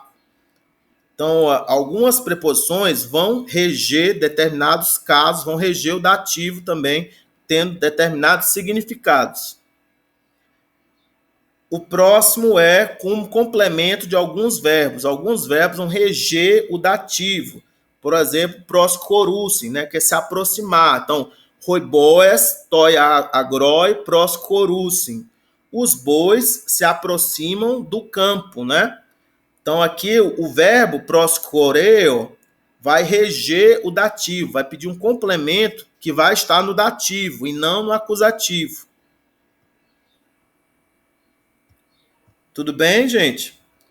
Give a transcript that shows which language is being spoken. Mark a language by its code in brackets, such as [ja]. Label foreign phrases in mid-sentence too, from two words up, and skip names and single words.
[pt] Então, algumas preposições vão reger determinados casos, vão reger o dativo também, tendo determinados significados. O próximo é como complemento de alguns verbos. Alguns verbos vão reger o dativo. Por exemplo, proscorusin, né, que é se aproximar. Então, [el] οἱ βόες τῷ ἀγρῷ προσχωροῦσιν. [pt] Os bois se aproximam do campo, né? Então, aqui o verbo proscoreo vai reger o dativo, vai pedir um complemento que vai estar no dativo e não no acusativo. Tudo bem, gente?